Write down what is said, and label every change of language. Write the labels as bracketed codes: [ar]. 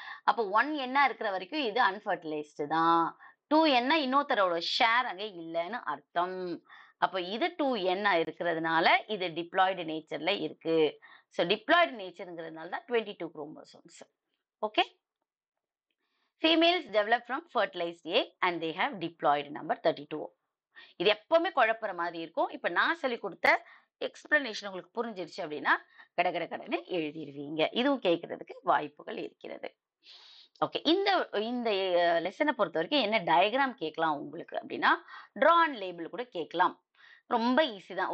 [ta] அப்ப 1n இருக்கிற வரைக்கும் இது அன்ஃபர்டிலைஸ்டு தான். 2n இன்னொருத்தரோட ஷேர் அங்க இல்லைன்னு அர்த்தம். அப்ப இது 2n இருக்கிறதுனால இது டிப்ளாய்டு நேச்சர்ல இருக்கு. ஸோ டிப்ளாய்டு நேச்சருங்கிறதுனால தான் 22 chromosomes. Okay. [en] Females develop from fertilized egg and they have diploid number 32. [ta] இது எப்பவுமே குழப்புற மாதிரி இருக்கும். இப்ப நான் சொல்லி கொடுத்த எக்ஸ்பிளனேஷன் உங்களுக்கு புரிஞ்சிருச்சு அப்படின்னா கடன்னு எழுதிடுவீங்க. இதுவும் கேட்கறதுக்கு வாய்ப்புகள் இருக்கிறது. ஓகே. இந்த இந்த லெசனை பொறுத்த வரைக்கும் என்ன டயக்ராம் கேட்கலாம் உங்களுக்கு அப்படின்னா ட்ரா அண்ட் லேபிள் கூட கேட்கலாம். ரொம்ப ஈஸி தான்.